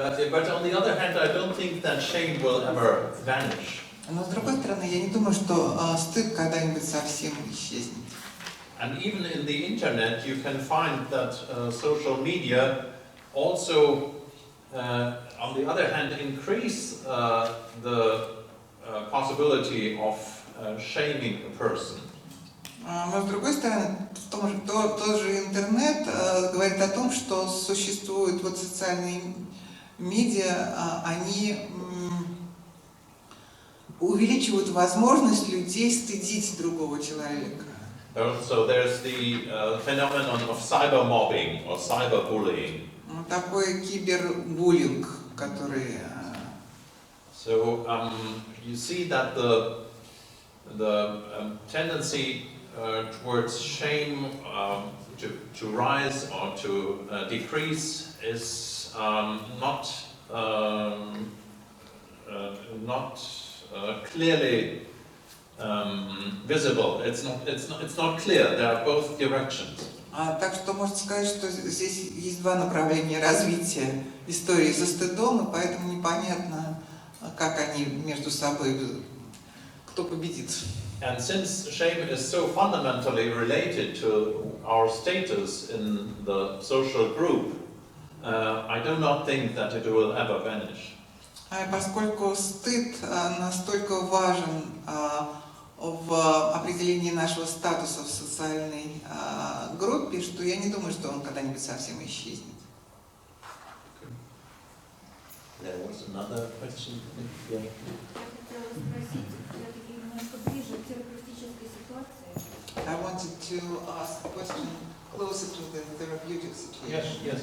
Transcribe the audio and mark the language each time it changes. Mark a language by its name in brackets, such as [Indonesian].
[English] But on the other hand, I don't think that shame will ever vanish. [Russian] Но с другой стороны, я не думаю, что стыд когда-нибудь совсем исчезнет. [English] And even in the internet, you can find that social media also, on the other hand, increase the possibility of shaming a person. [Russian] Но с другой стороны, тот же интернет говорит о том, что существуют вот социальные медиа, они увеличивают возможность людей стыдить другого человека. [English] So there's the phenomenon of cybermobbing or cyberbullying. [Russian] Такой кибербуллинг, который. [English] So you see that the tendency towards shame to rise or to decrease is not clearly visible. It's not clear. There are both directions. [Russian] Так что можно сказать, что здесь есть два направления развития истории со стыдом, и поэтому непонятно, как они между собой, кто победит. [English] And since shame is so fundamentally related to our status in the social group, I do not think that it will ever vanish. [Russian] Поскольку стыд настолько важен в определении нашего статуса в социальной группе, что я не думаю, что он когда-нибудь совсем исчезнет. [English] There was another question. Yeah. [Russian] Я хотела спросить, все-таки немножко ближе к терапевтической ситуации. [English] I wanted to ask a question closer to the therapeutic situation.